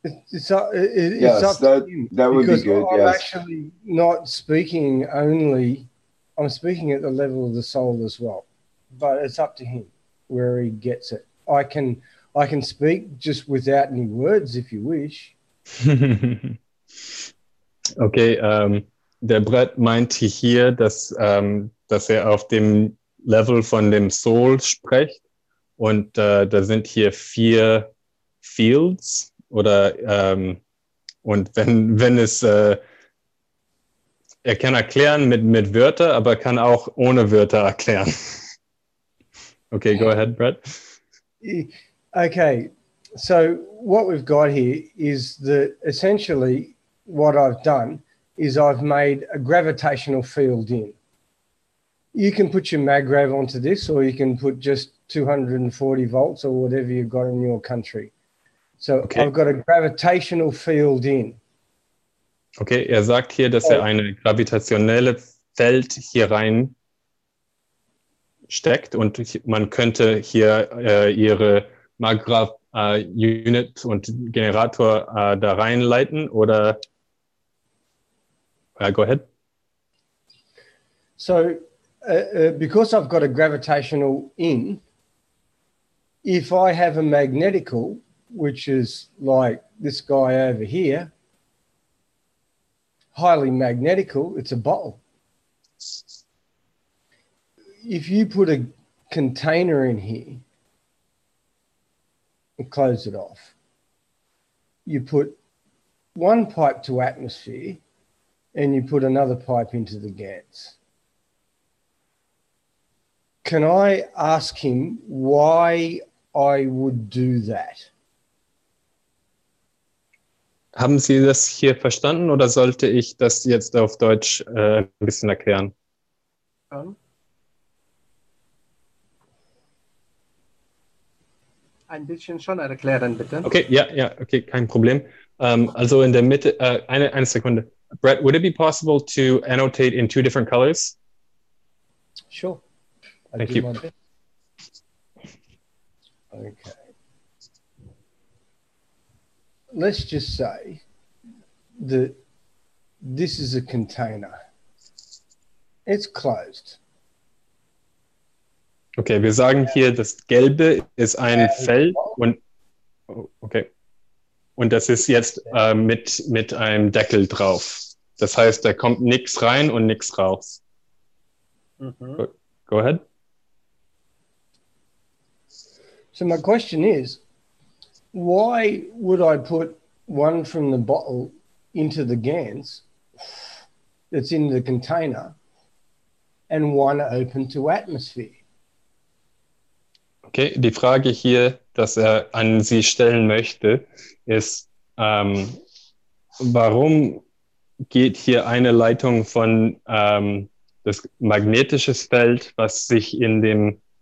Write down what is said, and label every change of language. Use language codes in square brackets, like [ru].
[en] It's up to him, that would be good. I'm yes. actually not speaking only, I'm speaking at the level of the soul as well. But it's up to him where he gets it. I can speak just without any words if you wish. [de] Okay, der Brett meinte hier, dass er auf dem Level von dem Soul spricht. Und da sind hier 4 Fields oder und wenn es er kann erklären mit Wörtern, aber kann auch ohne Wörter erklären. [en] Okay, go ahead, Brett. Okay, so what we've got here is that essentially what I've done is I've made a gravitational field in. You can put your maggrav onto this, or you can put just 240 volts or whatever you've got in your country. So okay. I've got a gravitational field in. [de] Okay, er sagt hier, dass er eine gravitationelle Feld hier rein steckt und man könnte hier ihre Maggrav Unit und Generator da reinleiten oder [en] go ahead. So because I've got a gravitational in, if I have a magnetical, which is like this guy over here, highly magnetical, it's a bottle. If you put a container in here and close it off, you put one pipe to atmosphere and you put another pipe into the GANs. Can I ask him why I would do that? [de] Haben Sie das hier verstanden oder sollte ich das jetzt auf Deutsch ein bisschen erklären? Ein bisschen schon erklären, bitte. Okay, ja, okay, kein Problem. Also in der Mitte, eine Sekunde. [en] Brett, would it be possible to annotate in 2 different colors? Sure. Thank you. Okay. Let's just say that this is a container. It's closed. [de] Okay, wir sagen hier, das Gelbe ist ein Feld und okay. Und das ist jetzt mit einem Deckel drauf. Das heißt, da kommt nichts rein und nichts raus. [en] Go ahead. So my question is, why would I put one from the bottle into the GANs that's in the container and one open to atmosphere? [de] Okay, die Frage hier, dass er an Sie stellen möchte, ist, warum geht hier eine Leitung von das magnetische Feld, was sich in dem